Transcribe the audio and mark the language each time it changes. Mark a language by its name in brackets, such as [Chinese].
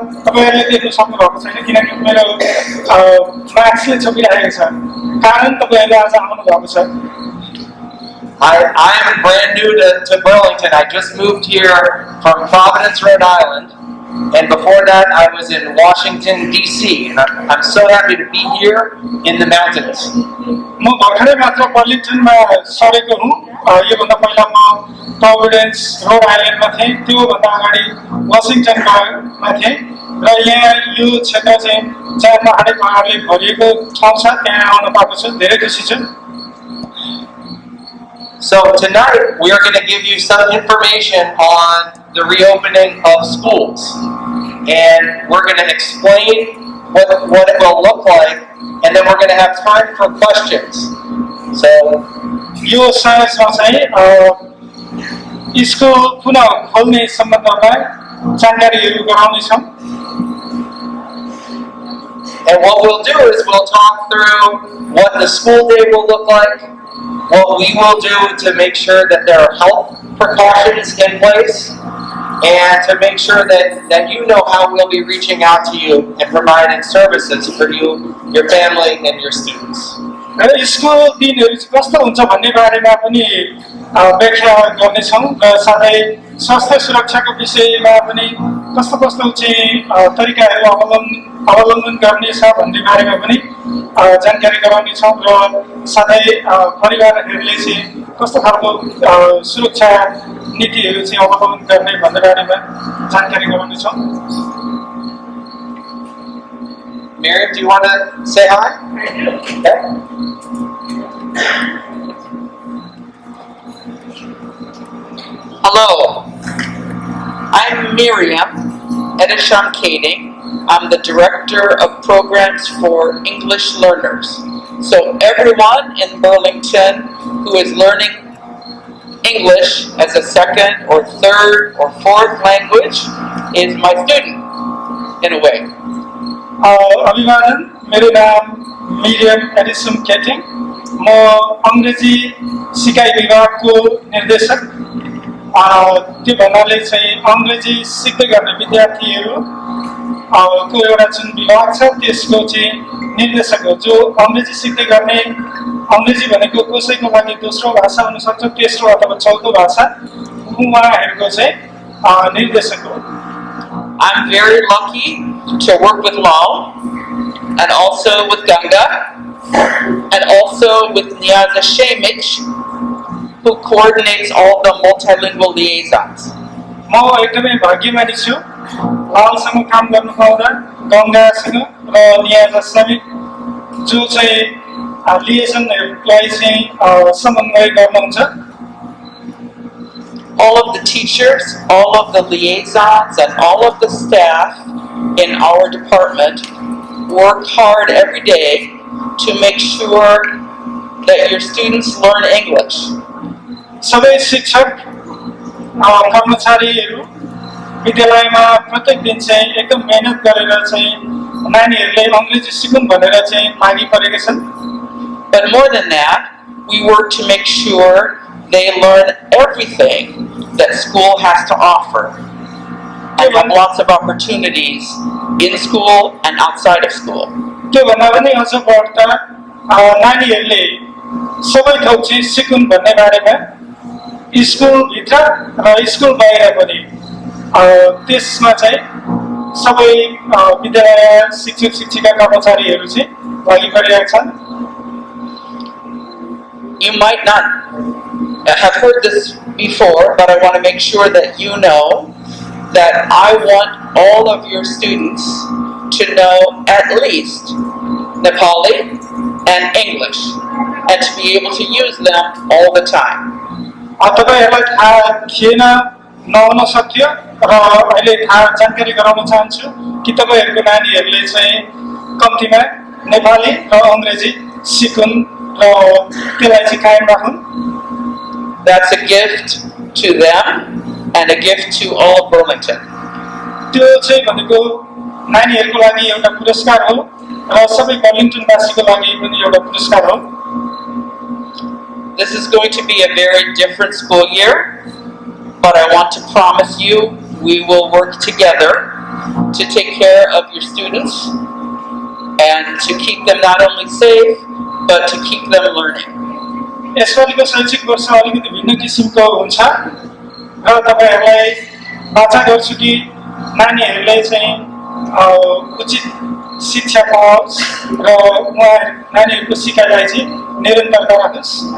[Nepali] तपाईहरुले देख्न सक्नुभएको छैन किनकि मेरो मास्कले छोपिरहेको छ. कारण तपाईहरुले आज आउनु भएको छ. [English] I am brand new to Burlington. I just moved here from Providence, Rhode Island. And before that, I was in Washington, D.C. And I'm so happy to be here in the mountains. [Nepali] म भर्खरै मात्र बर्लिङटनमा सरेको हुँ. योभन्दा पहिला म Providence road आइल्यान्डमा थिएँ. त्योभन्दा अगाडि वाशिङटनमा थिएँ. र यहाँ यो क्षेत्र चाहिँ जहाँ पहाडी पहाडले भरिएको ठाउँ छ त्यहाँ आउन पाएको छु. धेरै खुसी छु. [English] So tonight we are going to give you some information on the reopening of schools, and we're going to explain what it will look like, and then we're going to have time for questions. So [Nepali] यो सायदमा चाहिँ school पुनः खोल्ने सम्बन्धमा जानकारीहरू गराउने छौं. [English] And what we'll do is we'll talk through what the school day will look like, what we will do to make sure that there are health precautions in place, and to make sure that you know how we'll be reaching out to you and providing services for you, your family, and your students. [Nepali] School दिनहरू कस्तो हुन्छ भन्ने बारेमा पनि व्याख्या गर्ने छौं र साथै स्वास्थ्य सुरक्षाको विषयमा पनि कस्तो चाहिँ तरिकाहरू अवलम्बन गर्ने छ भन्ने बारेमा पनि जानकारी गराउने छौं र साथै परिवारहरूले चाहिँ कस्तो खालको सुरक्षा नीतिहरू चाहिँ अवलम्बन गर्ने भन्ने बारेमा जानकारी गराउने छौं. [English] Miriam, do you want to say hi? Okay. Hello, I'm Miriam Kading. I'm the Director of Programs for English Learners. So everyone in Burlington who is learning English as a second or third or fourth language is my student, in a way. [Nepali] अभिवादन, मेरो नाम Miriam Edison केटिङ. म अंग्रेजी सिकाइ विभागको निर्देशक. त्यो भन्नाले चाहिँ अंग्रेजी सिक्दै गर्ने विद्यार्थीहरू को एउटा जुन विभाग छ त्यसको चाहिँ निर्देशक हो. जो अंग्रेजी सिक्दै गर्ने, अंग्रेजी भनेको कसैको लागि दोस्रो भाषा हुन सक्छ, तेस्रो अथवा चौथो भाषा, उहाँहरूको चाहिँ निर्देशक हो. [English] I'm very lucky to work with Lal and also with Ganga and also with Niaza Shemich, who coordinates all the multilingual liaisons. [Nepali] म एकदमै भाग्यमानी छु लालसँग काम गर्न पाउँदा, गंगासँग र नियाजा समेत जो चाहिँ लिएसनहरूलाई चाहिँ समन्वय गर्नुहुन्छ. [English] All of the teachers, all of the liaisons, and all of the staff in our department work hard every day to make sure that your students learn English. [Nepali] सबै शिक्षक कर्मचारीहरू विद्यालयमा प्रत्येक दिन चाहिँ एकदम मेहनत गरेर चाहिँ नानीहरूले अंग्रेजी सिकुन् भनेर चाहिँ लागि परेका छन्. [English] But more than that, we work to make sure they learn everything that school has to offer and have lots of opportunities in school and outside of school. [Nepali] त्यो भन्दा पनि अझ बढ्ता नानीहरूले सबै थोक चाहिँ सिकुन् भन्ने बारेमा स्कुल भित्र र स्कुल बाहिर पनि त्यसमा चाहिँ सबै विद्यालय शिक्षक शिक्षिका कर्मचारीहरू चाहिँ लागि परेका छन्. [English] You might not have heard this before, but I want to make sure that you know that I want all of your students to know at least Nepali and English, and to be able to use them all the time. [Nepali] तपाईहरुलाई थाहा थिएन नहुन सक्यो र अहिले थाहा जानकारी गराउन चाहन्छु कि तपाईहरुको नानीहरुले चाहिँ कम्तीमा नेपाली र अंग्रेजी सिकुन् र त्यसलाई चाहिँ कायम राखुन्. [English] That's a gift to them and a gift to all of Burlington. [Nepali] त्यो चाहिँ भनेको नानीहरुको लागि एउटा पुरस्कार हो र सबै बर्लिङटन वासीको लागि पनि एउटा पुरस्कार हो. [English] This is going to be a very different school year, but I want to promise you we will work together to take care of your students and to keep them not only safe, but to keep them learning. [Nepali] यसपालिको शैक्षिक वर्ष अलिकति भिन्न किसिमको हुन्छ र तपाईहरुलाई बाचा गर्छु कि नानीहरुलाई चाहिँ उचित शिक्षा पाओस् र नानीहरुको सिकाइलाई चाहिँ निरन्तरता राखोस्.